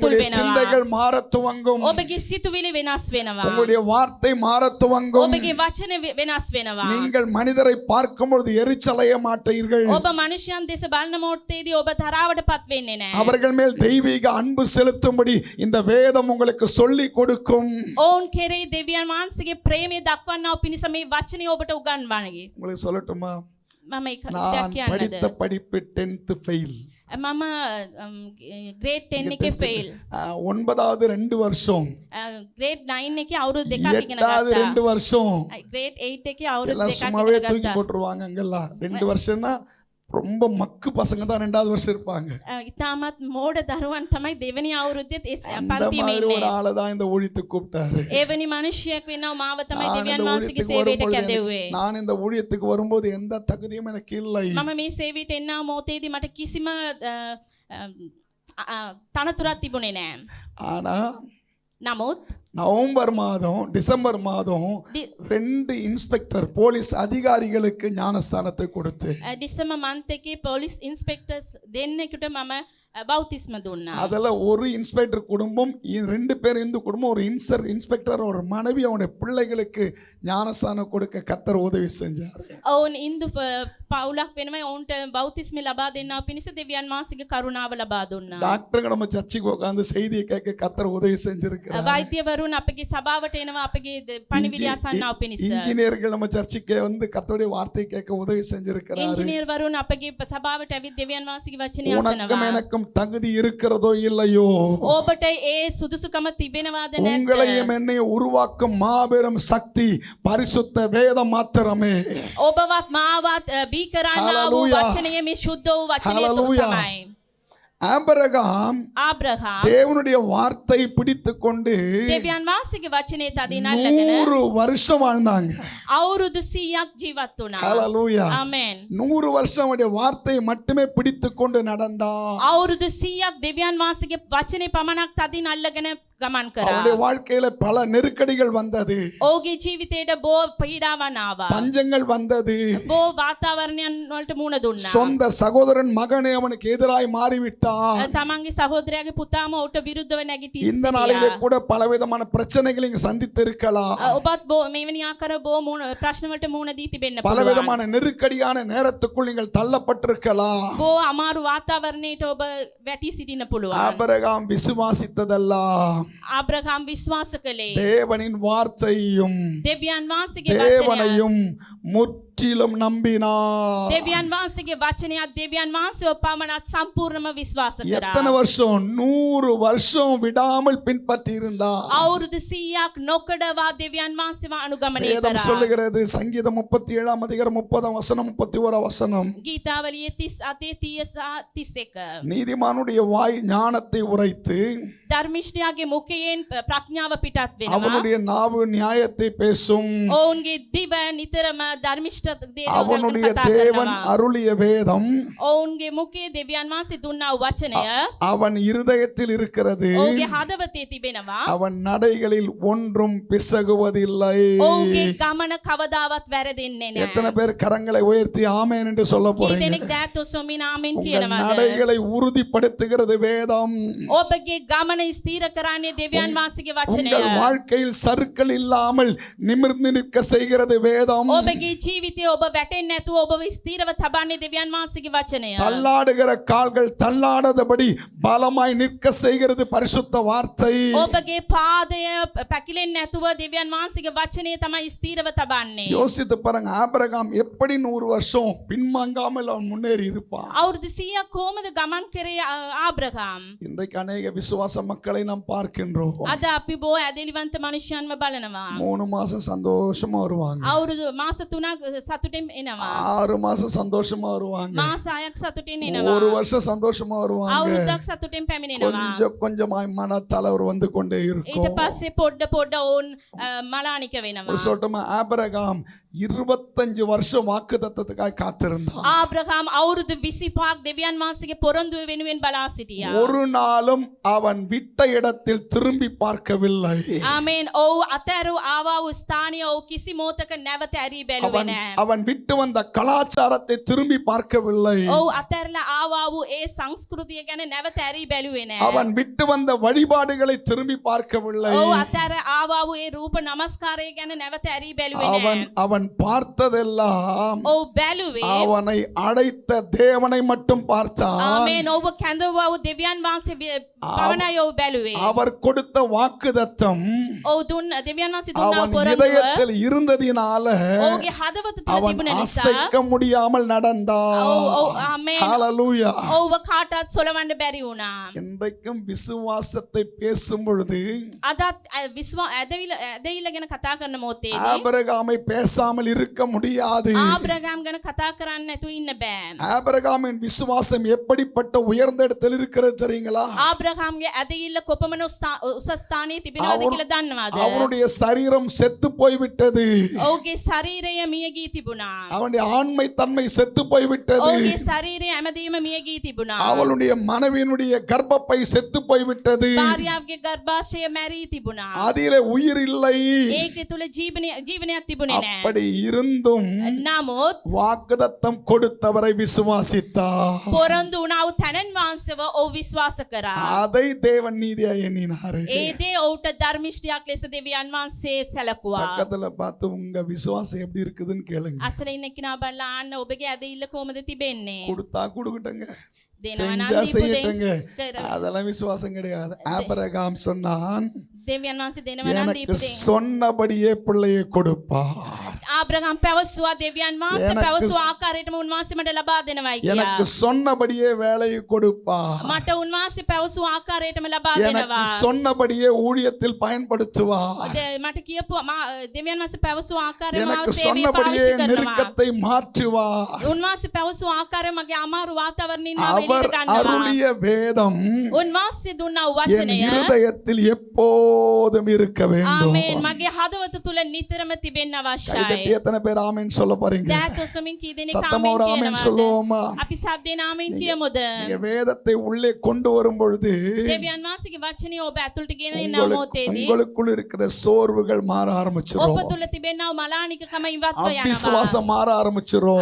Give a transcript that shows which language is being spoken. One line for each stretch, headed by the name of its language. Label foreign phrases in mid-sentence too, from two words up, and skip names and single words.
Tamil: உங்களுடைய
Sinhala: වෙනවා.
Tamil: சிந்தைகள் மாறத் துவங்கும்.
Sinhala: ඔබගේ සිතුවිලි වෙනස් වෙනවා.
Tamil: உங்களுடைய வார்த்தை மாறத் துவங்கும்.
Sinhala: ඔබගේ වචන වෙනස් වෙනවා.
Tamil: நீங்கள் மனிதரை பார்க்கும் பொழுது எரிச்சலைய மாட்டீர்கள்.
Sinhala: ඔබ මනුෂ්‍යයන් දෙස බලන මොහොතේදී ඔබ තරාවටපත් වෙන්නේ නැහැ.
Tamil: அவர்கள் மேல் தெய்வீக அன்பு செலுத்தும்படி இந்த வேதம் உங்களுக்கு சொல்லி கொடுக்கும்.
Sinhala: ඔවුන් කෙරෙහි දෙවියන් වහන්සේගේ ප්‍රේමය දක්වන්නව පිණිස මේ වචනය ඔබට උගන්වන්නේ.
Tamil: உங்களுக்கு சொல்லட்டுமா?
Sinhala: මම ඒක
Tamil: நான்
Sinhala: කියන්නද?
Tamil: படித்த படிப்பு 10th ஃபெயில்.
Sinhala: මම ග්‍රේඩ් 10 එකේ ෆේල්.
Tamil: 9வது 2 வருஷம்.
Sinhala: ග්‍රේඩ් 9 එකේ අවුරුදු දෙකක් ඉගෙන
Tamil: 8வது
Sinhala: ගත්තා.
Tamil: 2 வருஷம்.
Sinhala: ග්‍රේඩ් 8 එකේ අවුරුදු
Tamil: எல்லாம்
Sinhala: දෙකක්
Tamil: சும்மாவே
Sinhala: ඉගෙන
Tamil: தூக்கி
Sinhala: ගත්තා.
Tamil: போட்டுருவாங்க அங்கெல்லாம். 2 வருஷம்னா ரொம்ப மக்கு பசங்க தான் 2வது வருஷம் இருப்பாங்க.
Sinhala: ඉතාමත් මෝඩ දරුවන් තමයි දෙවෙනි අවුරුද්දේ
Tamil: அந்த
Sinhala: පන්තියේ
Tamil: மாதிரி ஒரு
Sinhala: ඉන්නේ.
Tamil: ஆளை தான் இந்த ஊழியத்துக்கு கூப்பிட்டாரு.
Sinhala: එවැනි මිනිහෙක් වෙනව මාව තමයි
Tamil: நான்
Sinhala: දෙවියන්
Tamil: இந்த
Sinhala: වහන්සේගේ
Tamil: ஊழியத்துக்கு
Sinhala: සේවයට
Tamil: வரும்போது
Sinhala: කැඳෙව්වේ.
Tamil: நான் இந்த ஊழியத்துக்கு வரும்போது எந்த தகுதியும் எனக்கு இல்லை.
Sinhala: මම මේ සේවයට එන්න මොහොතේදී මට කිසිම තනතුරක් තිබුණේ නැහැ.
Tamil: ஆனா
Sinhala: නමුත්
Tamil: நவம்பர் மாதம் டிசம்பர் மாதம் 2
English: inspector police
Tamil: அதிகாரிகளுக்கு ஞானஸ்தானத்தை கொடுத்து
English: December month
Sinhala: එකේ
English: police inspectors
Sinhala: දෙන්නෙකුට මම බෞතිස්ම දුන්නා.
Tamil: அதுல ஒரு இன்ஸ்பெக்டர் குடும்பம் 2 பேர் இந்து குடும்பம் ஒரு இன்ஸ்பெக்டர் ஒரு மனைவி அவனுடைய பிள்ளைகளுக்கு ஞானஸ்தானம் கொடுக்க கர்த்தர் உதவி செஞ்சார்.
Sinhala: ඔවුන් ඉන්දු පවුලක් වෙනම ඔවුන්ට බෞතිස්ම ලබා දෙන්නා පිණිස දෙවියන් වහන්සේගේ කරුණාව ලබා දුන්නා.
Tamil: டாக்டருங்க நம்ம சர்ச்சுக்கு உட்கார்ந்து செய்தியை கேட்க கர்த்தர் உதவி செஞ்சிருக்கிறார்.
Sinhala: වෛද්‍යවරුන් අපගේ සභාවට එනවා අපගේ පණිවිඩය අසන්නව පිණිස.
Tamil: இன்ஜினியர்கள் நம்ம சர்ச்சுக்கு வந்து கர்த்தருடைய வார்த்தை கேட்க உதவி செஞ்சிருக்கிறார்.
Sinhala: ඉංජිනේර්වරුන් අපගේ සභාවට ඇවිත් දෙවියන් වහන්සේගේ වචනය
Tamil: உனக்கும்
Sinhala: අසනවා.
Tamil: எனக்கும் தகுதி இருக்கிறதோ இல்லையோ,
Sinhala: ඔබට ඒ සුදුසුකම තිබෙනවාද නැද්ද?
Tamil: உங்களையும் என்னையும் உருவாக்கும் மாபெரும் சக்தி பரிசுத்த வேதம் மாத்திரமே.
Sinhala: ඔබවත් මාවත් බී කරන්නා වූ Hallelujah. වචනය මේ ශුද්ධ වූ වචනය Hallelujah. තමයි.
Tamil: ஆபிரகாம்
Sinhala: ආබ්‍රහාම්
Tamil: தேவனுடைய வார்த்தை பிடித்துக் கொண்டு
Sinhala: දෙවියන් වහන්සේගේ වචනේ තදින් අල්ලගෙන
Tamil: 100 வருஷம் வாழ்ந்தாங்க.
Sinhala: අවුරුදු 100ක් ජීවත් වුණා.
Tamil: ஹalleluya.
Sinhala: ආමෙන්.
Tamil: 100 வருஷம் அவருடைய வார்த்தையை மட்டுமே பிடித்துக் கொண்டு நடந்தான்.
Sinhala: අවුරුදු 100ක් දෙවියන් වහන්සේගේ වචනේ පමණක් තදින් අල්ලගෙන ගමන් කරා.
Tamil: அவனுடைய வாழ்க்கையில பல நெருக்கடிகள் வந்தது,
Sinhala: ඔහුගේ ජීවිතයට බෝ පීඩාවන් ආවා.
Tamil: பஞ்சங்கள் வந்தது.
Sinhala: බෝ වාතාවරණයන් වලට මුහුණ දුන්නා.
Tamil: சொந்த சகோதரன் மகனே அவனுக்கு எதிராய் மாறிவிட்டான்.
Sinhala: තමන්ගේ සහෝදරයාගේ පුතාම ඔහුට විරුද්ධව නැගිටි
Tamil: இந்த நாளிலே கூட பலவிதமான பிரச்சனைகளை நீங்க சந்தித்து இருக்கலாம்.
Sinhala: ඔබත් බෝ මෙවැනි ආකාර බෝ ප්‍රශ්න වලට මුහුණ දී තිබෙන්න පුළුවන්.
Tamil: பலவிதமான நெருக்கடியான நேரத்துக்குள் நீங்கள் தள்ளப்பட்டிருக்கலாம்.
Sinhala: බෝ අමාරු වාතාවරණයට ඔබ වැටි සිටින්න පුළුවන්.
Tamil: ஆபிரகாம் விசுவாசித்ததெல்லாம்
Sinhala: ආබ්‍රහම් විශ්වාස කළේ
Tamil: தேவனின் வார்த்தையும்
Sinhala: දෙවියන් වහන්සේගේ වචනය.
Tamil: தேவனையும் முற்றிலும் நம்பினார்.
Sinhala: දෙවියන් වහන්සේගේ වචනයත් දෙවියන් වහන්සේව පමණක් සම්පූර්ණම විශ්වාස
Tamil: எத்தனை
Sinhala: කරා.
Tamil: வருஷம்? 100 வருஷம் விடாமல் பின்பற்றி இருந்தார்.
Sinhala: අවුරුදු 100ක් නොකඩවා දෙවියන් වහන්සේව අනුගමනය
Tamil: வேதம்
Sinhala: කරා.
Tamil: சொல்லுகிறது, சங்கீதம் 37 அதிகாரம் 30 வசனம் 31 வசனம்,
Sinhala: ගීතාවලියේ 38 30 සහ 31.
Tamil: நீதிமானுடைய வாய் ஞானத்தை உரைத்து
Sinhala: ධර්මිෂ්ඨයාගේ මුඛයෙන් ප්‍රඥාව පිටත් වෙනවා.
Tamil: அவனுடைய நாவு நியாயத்தை பேசும்.
Sinhala: ඔවුන්ගේ දිව නිතරම ධර්මිෂ්ඨ දේවල්
Tamil: அவனுடைய
Sinhala: කතා
Tamil: தேவன்
Sinhala: කරනවා.
Tamil: அருளிய வேதம்
Sinhala: ඔවුන්ගේ මුඛයේ දෙවියන් වහන්සේ දුන්නා වූ වචනය
Tamil: அவன் இருதயத்தில் இருக்கிறது.
Sinhala: ඔහුගේ හදවතේ තිබෙනවා.
Tamil: அவன் நடைகளில் ஒன்றும் பிசகுவதில்லை.
Sinhala: ඔහුගේ ගමන කවදාවත් වැරදෙන්නේ නැහැ.
Tamil: எத்தனை பேர் கரங்களை உயர்த்தி ஆமென் என்று சொல்ல
Sinhala: කී
Tamil: போறீங்க?
Sinhala: දෙනෙක් දැත් ඔසොමින් ආමෙන්
Tamil: உங்கள்
Sinhala: කියනවාද?
Tamil: நடைகளை உறுதிப்படுத்துகிறது வேதம்.
Sinhala: ඔබගේ ගමන ස්ථීර කරන්නේ දෙවියன் වහන්සේගේ වචනය.
Tamil: உங்கள் வாழ்க்கையில் சறுக்கல் இல்லாமல் நிமிர்ந்து நிற்க செய்கிறது வேதம்.
Sinhala: ඔබගේ ජීවිතය ඔබ වැටෙන්නේ නැතුව ඔබව ස්ථීරව තබන්නේ දෙවියන් වහන්සේගේ වචනය.
Tamil: தள்ளாடுகிற கால்கள் தள்ளாடாதபடி பலமாய் நிற்க செய்கிறது பரிசுத்த வார்த்தை.
Sinhala: ඔබගේ පාදය පැකිලෙන්නේ නැතුව දෙවියන් වහන්සේගේ වචනය තමයි ස්ථීරව තබන්නේ.
Tamil: யோசித்து பாருங்க, ஆபிரகாம் எப்படி 100 வருஷம் பின்வாங்காமல் அவன் முன்னேறி இருப்பான்.
Sinhala: අවුරුදු 100ක් කොහොමද ගමන් කරේ ආබ්‍රහම්?
Tamil: இன்றைக்கு அநேக விசுவாச மக்களை நாம் பார்க்கின்றோம்.
Sinhala: අද අපි බොහෝ ඇදලිවන්ත මනුෂ්‍යයන්ව බලනවා.
Tamil: 3 மாசம் சந்தோஷமா வருவாங்க,
Sinhala: අවුරුදු මාස 3ක් සතුටින් එනවා.
Tamil: 6 மாசம் சந்தோஷமா வருவாங்க,
Sinhala: මාස 6ක් சතුටින් එනවා.
Tamil: 1 வருஷம் சந்தோஷமா வருவாங்க.
Sinhala: අවුරුද්දක් සතුටින් පැමිණෙනවා.
Tamil: கொஞ்சம் கொஞ்சமாய் மனத்தளர்வு வந்து கொண்டே
Sinhala: ඊට
Tamil: இருக்கும்.
Sinhala: පස්සේ පොඩ පොඩ ඔවුන් මලානික වෙනවා.
Tamil: ஒரு சொல்லட்டுமா, ஆபிரகாம் 25 வருஷம் வாக்குத்தத்தத்துக்காக காத்திருந்தான்.
Sinhala: ආබ්‍රහම් අවුරුදු 25ක් දෙවියන් වහන්සේගේ පොරොන්දුව වෙනුවෙන් බලා සිටියා.
Tamil: ஒரு நாளும் அவன் விட்ட இடத்தில் திரும்பி பார்க்கவில்லை.
Sinhala: ආමේන්. ඔව් අතෑරු ආවා වූ ස්ථානය ඔව් කිසි මොහොතක නැවත ඇරී බැලුවේ
Tamil: அவன்
Sinhala: නැහැ.
Tamil: அவன் விட்டு வந்த கலாச்சாரத்தை திரும்பி பார்க்கவில்லை.
Sinhala: ඔව් අතෑරලා ආවා වූ ඒ සංස්කෘතිය ගැන නැවත ඇරී බැලුවේ නැහැ.
Tamil: அவன் விட்டு வந்த வழிபாடுகளை திரும்பி பார்க்கவில்லை.
Sinhala: ඔව් අතෑර ආවා වූ ඒ රූප නමස්කාරය ගැන නැවත ඇරී බැලුවේ
Tamil: அவன்
Sinhala: නැහැ.
Tamil: அவன் பார்த்ததெல்லாம்
Sinhala: ඔව් බැලුවේ.
Tamil: அவனை அழைத்த தேவனை மட்டும் பார்த்தான்.
Sinhala: ආමේන්. ඔව් කැඳවුවා වූ දෙවියන් වහන්සේ පවණයි ඔව් බැලුවේ.
Tamil: அவர் கொடுத்த வாக்குத்தத்தம்
Sinhala: ඔව් දුන්න දෙවියන් වහන්සේ දුන්නා
Tamil: அவன்
Sinhala: පොරොන්දුව
Tamil: இதயத்தில் இருந்ததினால
Sinhala: ඔහුගේ හදවත තුල
Tamil: அவன்
Sinhala: තිබුණ නිසා
Tamil: அசைக்க முடியாமல் நடந்தான்.
Sinhala: ඔව් ආමේන්.
Tamil: ஹalleluya.
Sinhala: ඔව්ව කාටවත් සොලවන්න බැරි වුණා.
Tamil: இன்றைக்கும் விசுவாசத்தை பேசும் பொழுது
Sinhala: අදත් ඇදවිල්ල ගැන කතා කරන මොහොතේදී
Tamil: ஆபிரகாமை பேசாமல் இருக்க முடியாது.
Sinhala: ආබ්‍රහම් ගැන කතා කරන්න නැතුව ඉන්න බෑ.
Tamil: ஆபிரகாமின் விசுவாசம் எப்படிப்பட்ட உயர்ந்த இடத்தில் இருக்கிறது தெரியுங்களா?
Sinhala: ආබ්‍රහම්ගේ ඇදවිල්ල කොපමණ උසස් ස්ථානයේ තිබෙනවද කියලා දන්නවද?
Tamil: அவனுடைய சரீரம் செத்து போய்விட்டது.
Sinhala: ඔහුගේ ශරීරය මියගී තිබුණා.
Tamil: அவனுடைய ஆண்மை தன்மை செத்து போய்விட்டது.
Sinhala: ඔහුගේ ශරීරය හැමදේම මියගී තිබුණා.
Tamil: அவளுடைய மனைவியினுடைய கர்ப்பப்பை செத்து போய்விட்டது.
Sinhala: භාර්යාවගේ ගර්භාෂය මැරී තිබුණා.
Tamil: அதிலே உயிர் இல்லை.
Sinhala: ඒකේ තුල ජීවනයක් තිබුණේ නැහැ.
Tamil: அப்படி இருந்தும்
Sinhala: නමුත්
Tamil: வாக்குத்தத்தம் கொடுத்தவரை விசுவாசித்தார்.
Sinhala: පොරොන්දු වුණා වූ තැනන් වහන්සේව ඔහු විශ්වාස කරා.
Tamil: அதை தேவன் நீதியாய் எண்ணினார்.
Sinhala: ඒ දේ ඔහුට ධර්මිෂ්ඨයක් ලෙස දෙවියන් වහන්සේ සැලකුවා.
Tamil: பக்கத்துல பார்த்து உங்க விசுவாசம் எப்படி இருக்குதுன்னு கேளுங்க.
Sinhala: අසල ඉන්න කෙනා බලලා අහන්න ඔබගේ ඇදහිල්ල කොහොමද තිබෙන්නේ?
Tamil: கொடுத்தா கொடுக்கட்டுங்க,
Sinhala: දෙනවා නම්
Tamil: செஞ்சா
Sinhala: දීපු
Tamil: செய்யட்டுங்க,
Sinhala: දේ
Tamil: அதெல்லாம் விசுவாசம் கிடையாது. ஆபிரகாம் சொன்னான்,
Sinhala: දෙවියන් වහන්සේ දෙනවා නම්
Tamil: எனக்கு
Sinhala: දීපු දේ.
Tamil: சொன்னபடியே பிள்ளையை கொடுப்பார்.
Sinhala: ආබ්‍රහම් පැවසුවා දෙවියන් වහන්සේ
Tamil: எனக்கு
Sinhala: පැවසු ආකාරයටම උන්වහන්සේ මට ලබා දෙනවායි
Tamil: எனக்கு
Sinhala: කියලා.
Tamil: சொன்னபடியே வேலையை கொடுப்பார்.
Sinhala: මට උන්වහන්සේ පැවසු ආකාරයටම ලබා
Tamil: எனக்கு
Sinhala: දෙනවා.
Tamil: சொன்னபடியே ஊழியத்தில் பயன்படுத்துவார்.
Sinhala: මට කියපුවා දෙවියන් වහන්සේ පැවසු ආකාරයම
Tamil: எனக்கு
Sinhala: සේවයේ
Tamil: சொன்னபடியே
Sinhala: පාවිච්චි කරනවා.
Tamil: நெருக்கத்தை மாற்றுவார்.
Sinhala: උන්වහන්සේ පැවසු ආකාරය මගේ අමාරු වාතාවරණින් මම
Tamil: அவர்
Sinhala: එළියට ගන්නවා.
Tamil: அருளிய வேதம்
Sinhala: උන්වහන්සේ දුන්නා වූ
Tamil: என்
Sinhala: වචනය
Tamil: இருதயத்தில் எப்போதும் இருக்க வேண்டும்.
Sinhala: ආමේන්. මගේ හදවත තුල නිතරම තිබෙන්න අවශ්‍යයි.
Tamil: தட்டி எத்தனை பேர் ஆமென் சொல்ல போறீங்க?
Sinhala: දැත් ඔසමින් කී දෙනෙක්
Tamil: சத்தமா ஒரு
Sinhala: ආමෙන්
Tamil: ஆமென்
Sinhala: කියනවාද?
Tamil: சொல்லுவோமா?
Sinhala: අපි සද්දෙන් ආමෙන් කියමුද?
Tamil: நீங்க வேதத்தை உள்ளே கொண்டு வரும் பொழுது
Sinhala: දෙවියන් වහන්සේගේ වචනේ ඔබ ඇතුළට ගෙන එන මොහොතේදී
Tamil: உங்களுக்குள் இருக்கிற சோர்வுகள் மாற ஆரம்பிச்சிரும்.
Sinhala: ඔබ තුළ තිබෙනා මලානිකකම ඉවත්ව යනවා.
Tamil: அவிசுவாசம் மாற ஆரம்பிச்சிரும்.